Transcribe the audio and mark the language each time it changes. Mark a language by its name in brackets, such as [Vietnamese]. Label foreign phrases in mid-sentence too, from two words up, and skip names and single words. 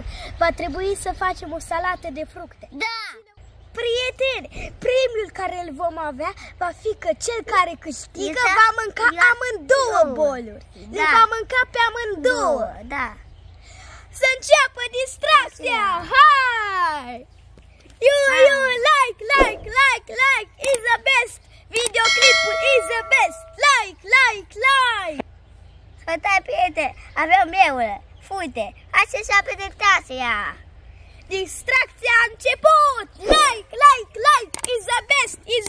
[Romanian] Va trebui să facem o salată de fructe. Da! Prieteni, premiul care îl vom avea va fi că cel care câștigă va mânca amândouă boluri. Le va mânca pe amândouă. Da. Să înceapă distracția! Hai! [English] Like is the best! Videoclipul is the best! Like! [Romanian] Salutare, prieteni! Avem meule. Uite, hai să înceapă distracția. Distracția a început! [English] Like is the best!